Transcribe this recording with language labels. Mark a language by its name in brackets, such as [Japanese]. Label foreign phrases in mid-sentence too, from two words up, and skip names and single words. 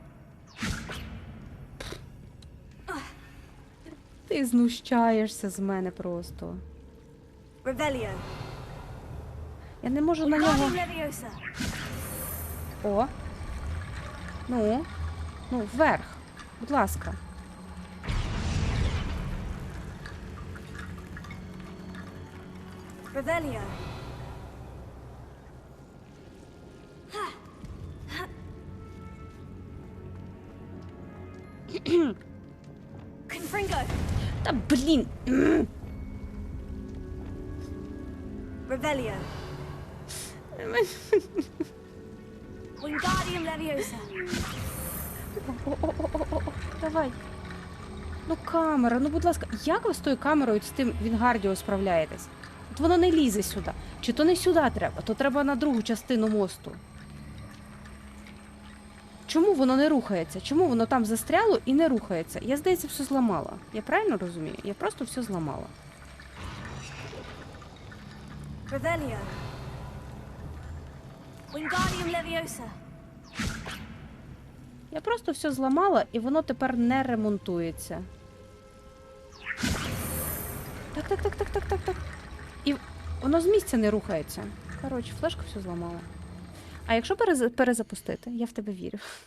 [Ukrainian] Ти знущаєшся з мене просто. Revelio. Я не можу на нього... Wingardium Leviosa. О. Ну, вверх. Будь ласка. Revelio. Confringo. Та блін. Revelio. Wingardium Leviosa. О, давай. Ну, камера, ну, будь ласка, як ви з тою камерою, з тим Вінгардіо справляєтесь? От воно не лізе сюди. Чи то не сюди треба, то треба на другу частину мосту. Чому воно не рухається? Чому воно там застряло і не рухається? Я, здається, все зламала. Я правильно розумію? Я просто все зламала. Revelio. Wingardium Leviosa. Я просто все зламала, і воно тепер не ремонтується. Так. І воно з місця не рухається. Коротше, флешка все зламала. А якщо перезапустити? Я в тебе вірю.